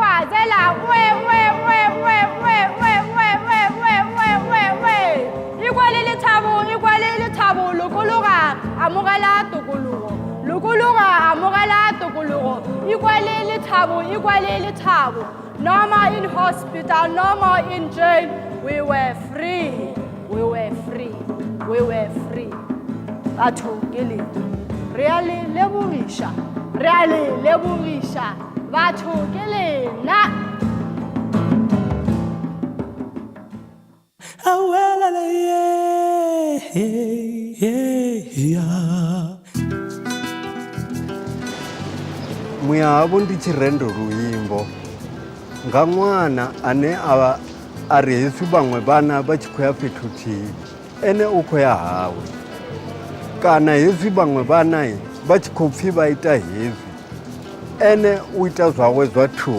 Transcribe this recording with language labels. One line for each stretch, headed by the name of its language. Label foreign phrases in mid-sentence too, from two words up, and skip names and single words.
Northern Sotho: Ikwale lethabo, lokologa amogela tokologo. Ikwale lethabo.
English: No more in hospital, no more in jail. We were free.
Northern Sotho: Batho ke lena. Re a le lebogiša. Batho ke lena.
Venda: Muyohavho ndi tshirendo luimbo nga ṅwana ane a ri hezwi vhaṅwe vhana vha tshi khou ya fhethu thihi ene u khou ya hawe, kana hezwi vhaṅwe vhana vha tshi khou pfhi vha ita hezwi ene u ita zwawe zwa thungo.